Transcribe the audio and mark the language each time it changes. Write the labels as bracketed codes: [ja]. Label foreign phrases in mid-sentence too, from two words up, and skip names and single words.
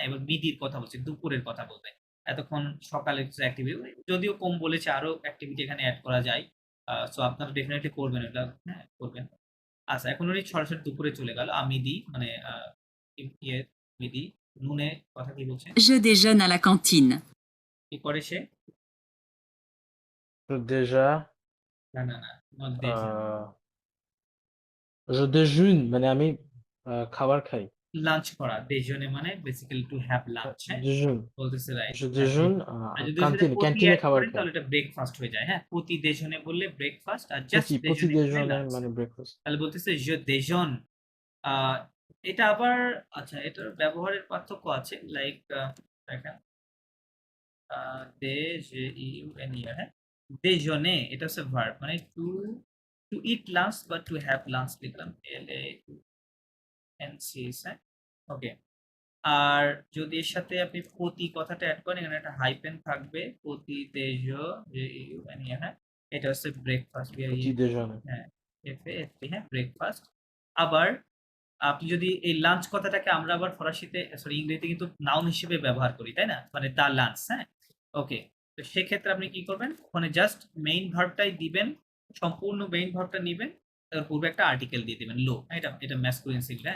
[bn] এবার মিডির কথা বলছে, দুপুরের কথা বলবে। এতক্ষণ সকালে কিছু অ্যাক্টিভিটি, যদিও কম বলেছে, আরো অ্যাক্টিভিটি এখানে অ্যাড করা যায়। সো আপনারা ডেফিনেটলি করবেন এটা, হ্যাঁ, করবেন। আচ্ছা, এখন উনি সরাসরি দুপুরে চলে গেল। মিদি মানে ইয়ে মিদি, নুনে কথা কি বলছে? [fr] je déjeune à la cantine. [bn] কি করে সে? [fr] déjà [bn] না, না, না, not দেশে। [fr] je déjeune [bn] মানে আমি খাবার খাই। লাঞ্চ করা, দেজনে মানে বেসিক্যালি [en] to have lunch, [bn] হ্যাঁ, [fr] déjeune [bn] বলতেছে রাইট। [fr] je déjeune [bn] আর যদি ক্যান্টিনে প্রতি ক্যান্টিনে অ্যাড খাবার করেন খাই। তাহলে এটা ব্রেকফাস্ট হয়ে যায়, হ্যাঁ। প্রতি দেজনে বললে ব্রেকফাস্ট, আর জাস্ট প্রতি দেজনে বললে [fr] déjeuner [bn] লাঞ্চ। মানে ব্রেকফাস্ট। তাহলে বলতেছে [fr] je déjeune। [bn] এটা আবার আচ্ছা, এটার ব্যবহারের পার্থক্য আছে, লাইক দেখেন দেজেইউএনই, হ্যাঁ, দেজনে এটা হচ্ছে ভার্ব, মানে [en] to to eat lunch [bn] বা [en] to have lunch [bn] লিখলাম, LANCS, হ্যাঁ, ওকে। আর যদি এর সাথে আপনি প্রতি কথাটা অ্যাড করেন, এখানে একটা হাইপেন থাকবে, প্রতি দেজেইউএনই, হ্যাঁ, এটা হচ্ছে ব্রেকফাস্ট, [fr] petit déjeuner [bn] হ্যাঁ, হ্যাঁ, ব্রেকফাস্ট। আবার আপনি যদি এই লাঞ্চ কথাটাকে আমরা আবার ফরাসিতে, সরি, ইংরেজিতে কিন্তু নাউন হিসেবে ব্যবহার করি, তাই না? মানে [en] the lunch, [bn] হ্যাঁ, ওকে। তো সেক্ষেত্রে আপনি কি করবেন? ওখানে জাস্ট মেইন ভার্বটাই দিবেন, সম্পূর্ণ মেইন ভার্বটা নিবেন, তার পূর্বে একটা আর্টিকেল দিয়ে দিবেন, লো, এটা এটা ম্যাসকুলিন সিঙ্গুলার, হ্যাঁ।